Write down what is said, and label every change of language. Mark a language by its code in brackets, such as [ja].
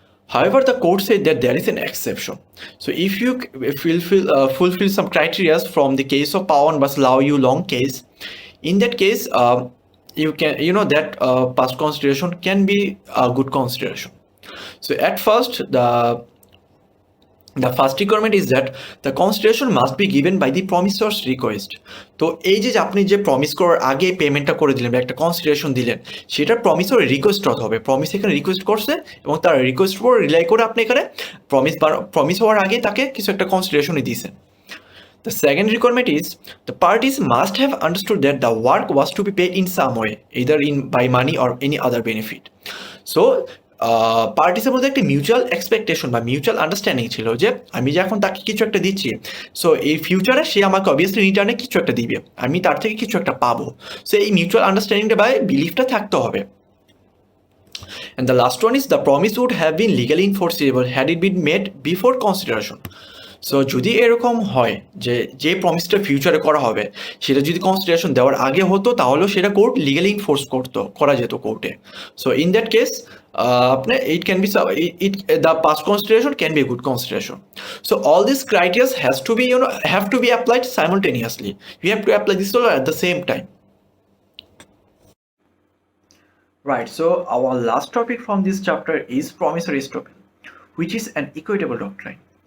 [en] However, the court said that there is an exception. So if you fulfill some criteria from the case of Pawan vs. Lau Yu Long case, in that case, you can that past consideration can be a good consideration. So at first, the first requirement is that the consideration must be given by the promisor's request. [bn] তো এই যে আপনি যে promise করার আগে পেমেন্টটা করে দিলেন বা একটা কনসিডারেশন দিলেন, সেটা প্রমিসর রিকোয়েস্ট হতে হবে। প্রমিস এখানে রিকোয়েস্ট করছে এবং তার রিকোয়েস্ট উপর রিলাই করে আপনি এখানে প্রমিস হওয়ার আগে তাকে কিছু একটা কনসিডারেশনই দিয়েছেন। [en] The second requirement is the parties must have understood that the work was to be paid in some way, either by money or any other benefit. [bn] So পার্টিসের মধ্যে একটা মিউচুয়াল এক্সপেকটেশন বা মিউচুয়াল আন্ডারস্ট্যান্ডিং ছিল যে আমি যখন তাকে কিছু একটা দিচ্ছি, সো এই ফিউচারে সে আমাকে অবভিয়াসলি রিটার্নে কিছু একটা দিবে, আমি তার থেকে কিছু একটা পাবো। সো এই মিউচুয়াল আন্ডারস্ট্যান্ডিংটা বা বিলিফটা থাকতে হবে। [en] And the last one is the promise would have been legally enforceable had it been made before consideration. [bn] So যদি এরকম হয় যে প্রমিসটা ফিউচারে করা হবে সেটা যদি কনসিডারেশন দেওয়ার আগে হতো, তাহলেও সেটা কোর্ট লিগালি ইনফোর্স করা যেত কোর্টে। [en] so in that case [bn] আপনার [en] the past consideration can be a good consideration. So all these criteria have to be applied simultaneously. You have to apply this all at the same time. Right, so our last topic from this chapter is promissory estoppel, which is an equitable doctrine.